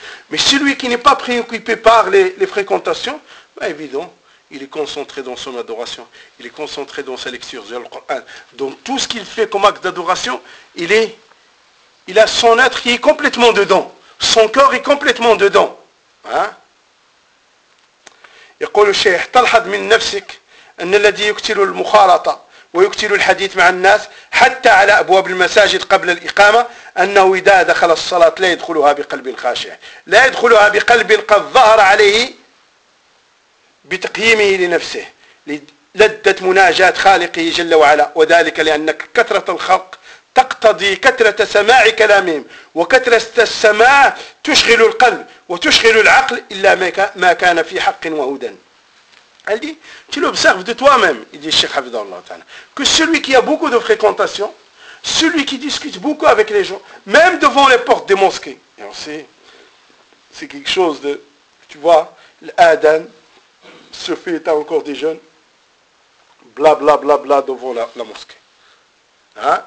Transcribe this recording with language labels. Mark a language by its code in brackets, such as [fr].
[fr] Mais celui qui n'est pas préoccupé par les fréquentations, bah évidemment, il est concentré dans son adoration, il est concentré dans sa lecture du Coran. Donc tout ce qu'il fait comme acte d'adoration, il a son être qui est complètement dedans. Son corps est complètement dedans. Il dit le Cheikh, « [ar] Talhad min nafsik » أن الذي يكثر المخالطة ويكثر الحديث مع الناس حتى على أبواب المساجد قبل الإقامة أنه إذا دخل الصلاة لا يدخلها بقلب خاشع، لا يدخلها بقلب قد ظهر عليه بتقييمه لنفسه لذة مناجاة خالقه جل وعلا، وذلك لأن كثرة الخلق تقتضي كثرة سماع كلامهم، وكثرة السماع تشغل القلب وتشغل العقل إلا ما كان في حق وهدى. [fr] Elle dit, tu l'observes de toi-même, il dit Cheikh Hafidhahullah Ta'ala, que celui qui a beaucoup de fréquentation, celui qui discute beaucoup avec les gens, même devant les portes des mosquées, alors c'est quelque chose de, tu vois, l'Adan, ce fait état encore des jeunes, blablabla bla, bla, bla, devant la mosquée. Hein?